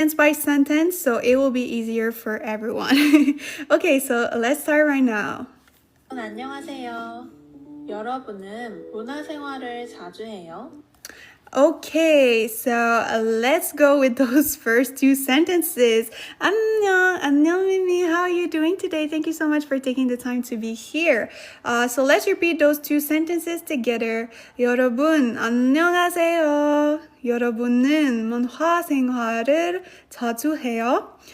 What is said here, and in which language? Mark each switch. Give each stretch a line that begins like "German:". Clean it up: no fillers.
English: sentence by sentence, so it will be easier for everyone. Okay, so let's start right now.
Korean: 안녕하세요. 여러분은 문화생활을 자주 해요?
English: Okay, so let's go with those first two sentences.
Korean: 안녕,
English: Mimi. How are you doing today? Thank you so much for taking the time to be here. So let's repeat those two sentences together.
Korean: 여러분, 안녕하세요. 여러분은 문화 생활을 자주 해요?